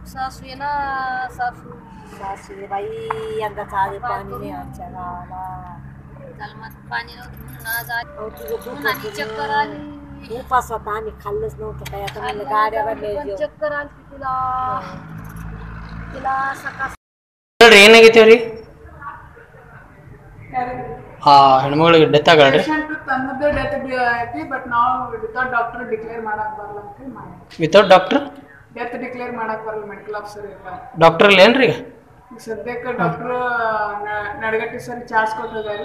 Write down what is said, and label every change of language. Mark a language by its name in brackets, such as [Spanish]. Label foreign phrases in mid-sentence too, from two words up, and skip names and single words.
[Marathi] बाई यंदा चाले पाणी नाही आमच्या गावाला. पाणी नव्हतं, चक्कर आली. उपास होता, आम्ही खाल्लंच नव्हतं काय. आता म्हणलं गाड्यावर चक्कर आली तिला सकाळ [Kannada] ಏನಾಗೈತೆ ಅವ್ರಿ? ಹೆಣ್ಮಗಳಿಗೆ ಡೆತ್ ಆಗಲ್ರಿ? ತನ್ನದೇ ಡೆತ್ ಐತಿ, ಬಟ್ ನಾವು [English] without doctor declare [Kannada] ಮಾಡಕ್ ಬರಲ್ಲ ಅಂತ ಮಾಡಿ. [English] without doctor death declare [Kannada] ಮಾಡಕ್ ಬರಲ್ಲ, [English] medical officer [Kannada] ಇಲ್ಲ. ಡಾಕ್ಟರ್ ಇಲ್ಲ ಏನ್ರಿ? ಈಗ ಸದ್ಯಕ್ಕೆ ಡಾಕ್ಟರ್ ನಡಗಟ್ಟಿ ಸರ್ ಚಾರ್ಜ್ ಕೊಟ್ಟಿದ್ದಾರೆ.